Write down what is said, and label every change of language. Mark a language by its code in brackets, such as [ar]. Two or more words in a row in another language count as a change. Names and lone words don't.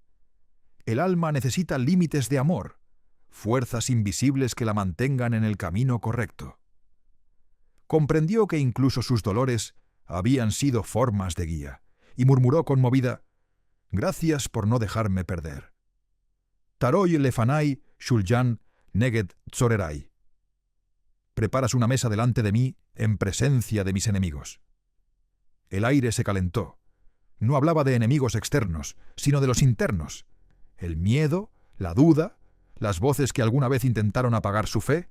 [es] El alma necesita límites de amor, fuerzas invisibles que la mantengan en el camino correcto. Comprendió que incluso sus dolores habían sido formas de guía, y murmuró conmovida: «Gracias por no dejarme perder». [he] תערוך לפני שולחן נגד צוררי. [es] Preparas una mesa delante de mí en presencia de mis enemigos. El aire se calentó. No hablaba de enemigos externos, sino de los internos. El miedo, la duda, las voces que alguna vez intentaron apagar su fe.